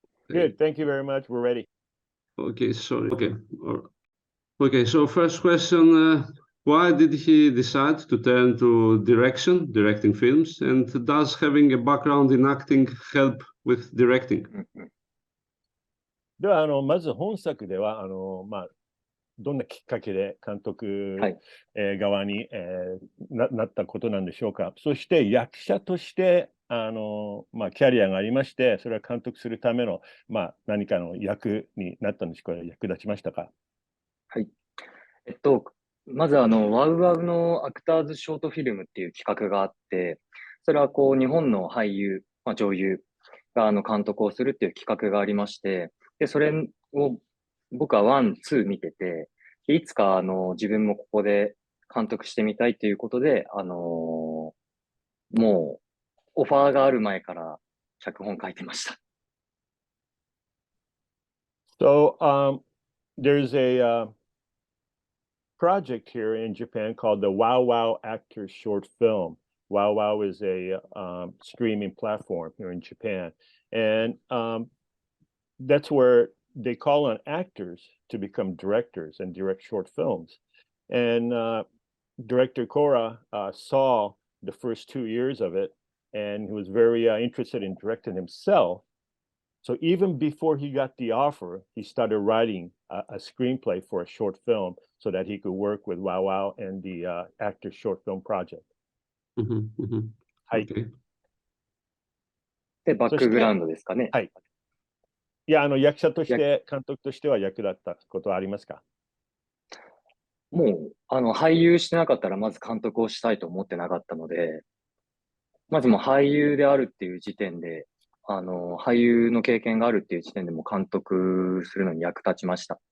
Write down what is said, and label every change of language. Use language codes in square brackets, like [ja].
[en] Good, thank you very much. We're ready. Okay, sorry. Okay, so first question, why did he decide to turn to directing films, and does having a background in acting help with directing? [ja] ではまず本作ではどんなきっかけで監督、側に、なったことなんでしょうか。そして役者としてキャリアがありまして、それは監督するための、何かの役になったんでしょうか。役立ちましたか。はい。まずワウワウのアクターズショートフィルムっていう企画があって、それは日本の俳優、女優が監督をするっていう企画がありまして、で、それを僕はワン、ツー見てて、いつか自分もここで監督してみたいということで、もうオファーがある前から脚本書いてました。 [en] So, there's a project here in Japan called the Wow Wow Actors Short Film. Wow Wow is a streaming platform here in Japan. And that's where they call on actors to become directors and direct short films. And director Kora saw the first 2 years of it, and he was very interested in directing himself. So even before he got the offer, he started writing a screenplay for a short film so that he could work with Wow Wow and the actor short film project. [ja] はい。で、バックグラウンドですかね。はい。いや、役者として、監督としては役立ったことはありますか。もう、俳優してなかったら、まず監督をしたいと思ってなかったので、まずもう俳優であるっていう時点で、俳優の経験があるっていう時点でも監督するのに役立ちました。